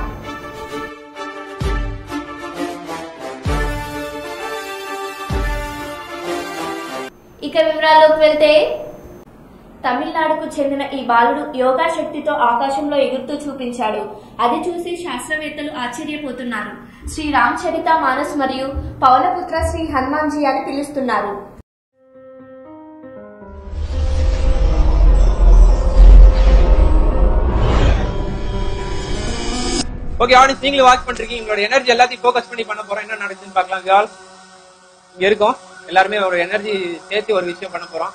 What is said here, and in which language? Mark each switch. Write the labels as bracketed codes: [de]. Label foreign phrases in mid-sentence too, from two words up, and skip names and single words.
[te] ఇక వివరాల్లోకి వెళ్తే, తమిళనాడుకు చెందిన ఈ బాలుడు యోగా శక్తితో ఆకాశంలో ఎగురుతూ చూపించాడు. అది చూసి శాస్త్రవేత్తలు ఆశ్చర్యపోతున్నారు. శ్రీ రామచరిత మానస్ మరియు పవనపుత్ర శ్రీ హనుమాన్జీ అని పిలుస్తున్నారు. [en] okay audience, [ta] நீங்களும் வாட்ச் பண்றீங்க. உங்களோட எனர்ஜி எல்லாத்தையும் ஃபோக்கஸ் பண்ணி பண்ண போறோம். என்ன நடக்குதுன்னு பார்க்கலாம். இங்க இருக்கோம் எல்லாருமே ஒரு எனர்ஜி சேர்த்து ஒரு விஷயம் பண்ண போறோம்.